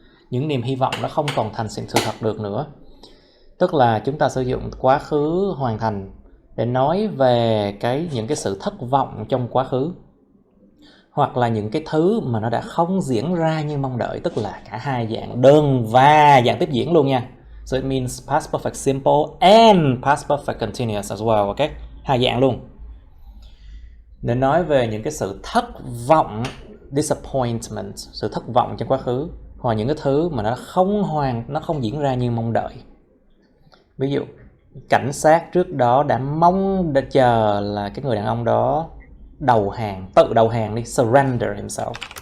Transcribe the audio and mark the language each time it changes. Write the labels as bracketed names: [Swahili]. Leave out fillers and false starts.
[Vietnamese] Những niềm hy vọng nó không còn thành sự thật được nữa. Tức là chúng ta sử dụng quá khứ hoàn thành để nói về những cái sự thất vọng trong quá khứ, hoặc là những cái thứ mà nó đã không diễn ra như mong đợi, tức là cả hai dạng đơn và dạng tiếp diễn luôn nha. [English] So it means past perfect simple and past perfect continuous as well, ok? [Vietnamese] Hai dạng luôn. Để nói về những cái sự thất vọng, disappointment, sự thất vọng trong quá khứ, hoặc những cái thứ mà nó không diễn ra như mong đợi. Ví dụ, cảnh sát trước đó đã chờ là cái người đàn ông đó đầu hàng, tự đầu hàng đi, [English] surrender himself.